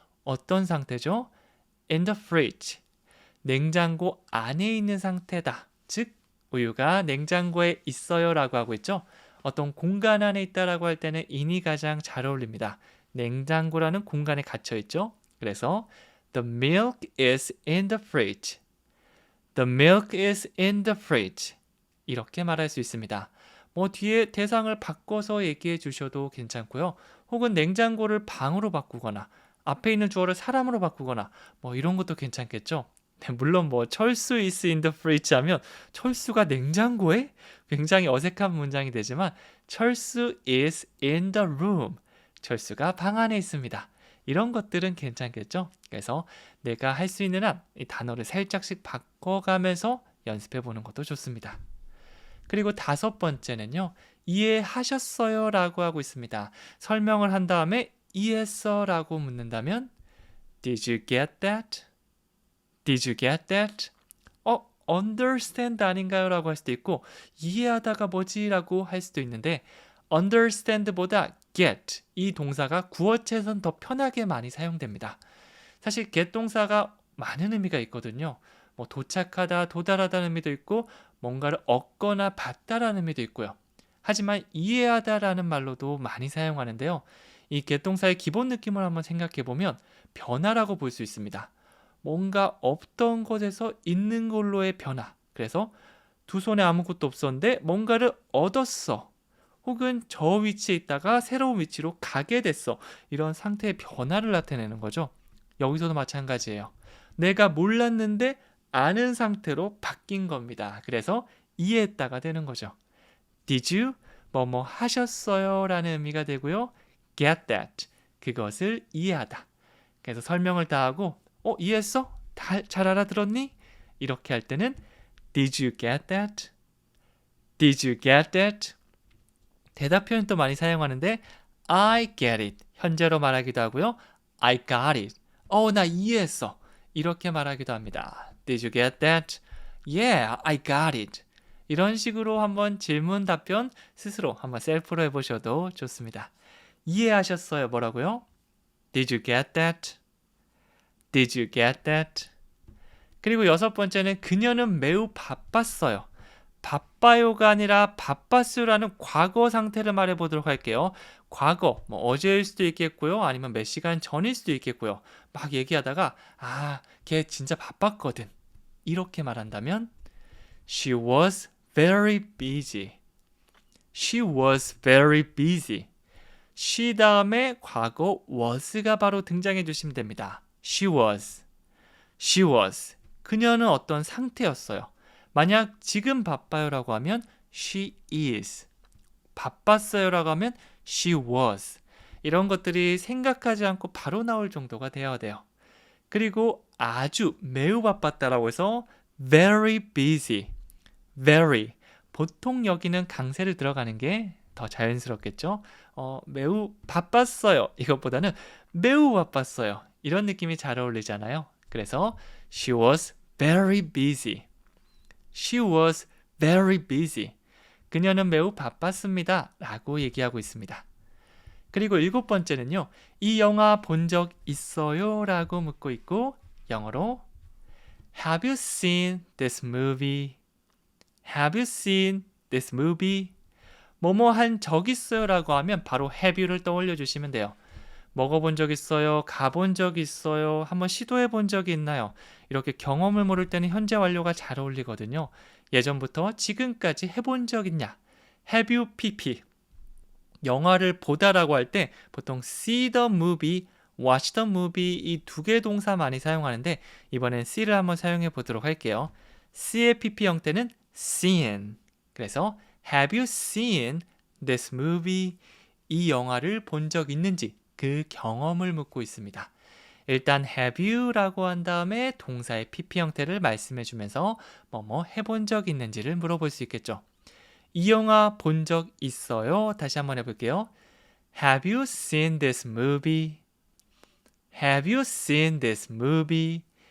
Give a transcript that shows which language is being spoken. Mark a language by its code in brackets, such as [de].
[ko] 어떤 상태죠? [en] In the fridge, [ko] 냉장고 안에 있는 상태다. 즉 우유가 냉장고에 있어요 라고 하고 있죠. 어떤 공간 안에 있다라고 할 때는 in이 가장 잘 어울립니다. 냉장고라는 공간에 갇혀 있죠. 그래서 [en] The milk is in the fridge. The milk is in the fridge. [ko] 이렇게 말할 수 있습니다. 뒤에 대상을 바꿔서 얘기해 주셔도 괜찮고요. 혹은 냉장고를 방으로 바꾸거나 앞에 있는 주어를 사람으로 바꾸거나 이런 것도 괜찮겠죠. 물론 철수 [en] is in the fridge [ko] 하면 철수가 냉장고에? 굉장히 어색한 문장이 되지만 철수 [en] is in the room. [ko] 철수가 방 안에 있습니다. 이런 것들은 괜찮겠죠? 그래서 내가 할 수 있는 한 이 단어를 살짝씩 바꿔가면서 연습해 보는 것도 좋습니다. 그리고 5번째는요. 이해하셨어요? 라고 하고 있습니다. 설명을 한 다음에 이해했어? 라고 묻는다면 [en] Did you get that? Did you get that? [ko] understand 아닌가요? 라고 할 수도 있고 이해하다가 뭐지? 라고 할 수도 있는데 understand보다 get 이 동사가 구어체에선 더 편하게 많이 사용됩니다. 사실 get 동사가 많은 의미가 있거든요. 도착하다, 도달하다는 의미도 있고 뭔가를 얻거나 받다라는 의미도 있고요. 하지만 이해하다라는 말로도 많이 사용하는데요. 이 get 동사의 기본 느낌을 한번 생각해 보면 변화라고 볼 수 있습니다. 뭔가 없던 것에서 있는 걸로의 변화. 그래서 두 손에 아무것도 없었는데 뭔가를 얻었어. 혹은 저 위치에 있다가 새로운 위치로 가게 됐어. 이런 상태의 변화를 나타내는 거죠. 여기서도 마찬가지예요. 내가 몰랐는데 아는 상태로 바뀐 겁니다. 그래서 이해했다가 되는 거죠. [en] Did you? [ko] 뭐뭐 하셨어요? 라는 의미가 되고요. [en] Get that. [ko] 그것을 이해하다. 그래서 설명을 다 하고 이해했어? 잘 알아들었니? 이렇게 할 때는 [en] Did you get that? Did you get that? [ko] 대답 표현도 많이 사용하는데 [en] I get it. [ko] 현재로 말하기도 하고요. [en] I got it. [ko] 나 이해했어. 이렇게 말하기도 합니다. [en] Did you get that? Yeah, I got it. [ko] 이런 식으로 한번 질문 답변 스스로 한번 셀프로 해보셔도 좋습니다. 이해하셨어요? 뭐라고요? [en] Did you get that? Did you get that? [ko] 그리고 6번째는 그녀는 매우 바빴어요. 바빠요가 아니라 바빴어요라는 과거 상태를 말해보도록 할게요. 과거, 어제일 수도 있겠고요. 아니면 몇 시간 전일 수도 있겠고요. 막 얘기하다가 걔 진짜 바빴거든. 이렇게 말한다면 [en] She was very busy. She was very busy. [ko] she 다음에 과거 was가 바로 등장해 주시면 됩니다. [en] She was. She was. [ko] 그녀는 어떤 상태였어요. 만약 지금 바빠요라고 하면 [en] she is. [ko] 바빴어요라고 하면 [en] she was. [ko] 이런 것들이 생각하지 않고 바로 나올 정도가 되어야 돼요. 그리고 아주 매우 바빴다라고 해서 very busy. [en] very. [ko] 보통 여기는 강세를 들어가는 게 더 자연스럽겠죠? 매우 바빴어요. 이것보다는 매우 바빴어요. 이런 느낌이 잘 어울리잖아요. 그래서 [en] she was very busy. She was very busy. [ko] 그녀는 매우 바빴습니다. 라고 얘기하고 있습니다. 그리고 7번째는요. 이 영화 본 적 있어요? 라고 묻고 있고 영어로 [en] Have you seen this movie? Have you seen this movie? [ko] 뭐뭐 한 적 있어요? 라고 하면 바로 have you를 떠올려 주시면 돼요. 먹어본 적 있어요? 가본 적 있어요? 한번 시도해 본 적이 있나요? 이렇게 경험을 모를 때는 현재 완료가 잘 어울리거든요. 예전부터 지금까지 해본 적 있냐? [en] Have you pp? [ko] 영화를 보다라고 할 때 보통 see the movie, watch the movie 이 두 개 동사 많이 사용하는데 이번엔 see를 한번 사용해 보도록 할게요. [en] see의 pp 형태는 seen. [ko] 그래서 [en] have you seen this movie? [ko] 이 영화를 본 적 있는지 그 경험을 묻고 있습니다. 일단 have you라고 한 다음에 동사의 pp 형태를 말씀해 주면서 뭐뭐 해본 적 있는지를 물어볼 수 있겠죠. 이 영화 본 적 있어요? 다시 한번 해볼게요. [en] Have you seen this movie? Have you seen this movie?